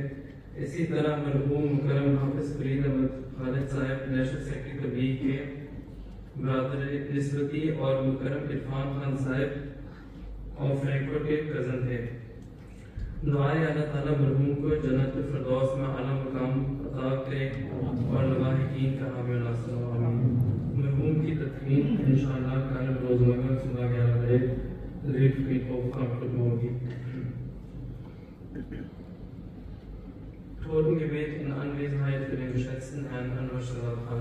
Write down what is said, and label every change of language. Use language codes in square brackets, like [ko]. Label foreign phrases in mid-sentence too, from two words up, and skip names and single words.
[ur] اسی طرح مرحوم مکرم حافظ فرید احمد خالد صاحب نیشنل سیکرٹری تبلیغ کے برادر نسبتی اور مکرم عرفان خان صاحب اور فرینکفرٹ کے کزن تھے۔ دعائے اللہ تعالیٰ مرحوم کو جنت الفردوس میں اعلیٰ مقام عطا کرے اور لواحقین کا حامی ناصر و آمین۔ مرحوم کی تدفین انشاءاللہ کل روز مگر صبح 11 بجے ریڈ فیلڈ آف فرانکفرٹ میں ہوگی۔ [de] Toten Gebet in Anwesenheit für den geschätzten Herrn Anwar Sharad Khan.